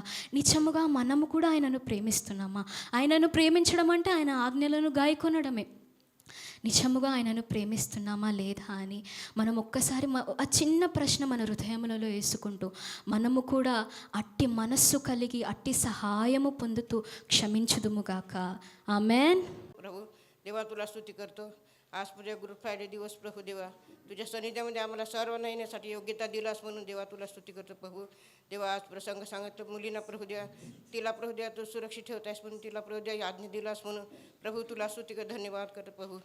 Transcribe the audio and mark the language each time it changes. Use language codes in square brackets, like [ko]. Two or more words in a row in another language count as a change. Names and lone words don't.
[te] నిజముగా మనము కూడా ఆయనను ప్రేమిస్తున్నామా? ఆయనను ప్రేమించడం అంటే ఆయన ఆజ్ఞలను గాయకొనడమే. నిజముగా ఆయనను ప్రేమిస్తున్నామా లేదా అని మనం ఒక్కసారి ఆ చిన్న ప్రశ్న మన హృదయములలో వేసుకుంటూ మనము కూడా అట్టి మనస్సు కలిగి అట్టి సహాయము పొందుతూ క్షమించుదుముగాక. ఆమెన్. [mr] ప్రభు देवा तुला स्तुती करतो. आज तुझ्या गुड फ्रायडे दिवस प्रभू देवा तुझ्या सानिध्यामध्ये आम्हाला सर्वांना येण्यासाठी योग्यता दिलास म्हणून देवा तुला स्तुती करतो प्रभू देवा. आज प्रसंग सांगितलं मुलींना प्रभू देवा, तिला प्रभू देवा तू सुरक्षित ठेवतायस म्हणून तिला प्रभू देवा आज्ञा दिलास म्हणून प्रभू तुला स्तुती कर, धन्यवाद करतो प्रभू.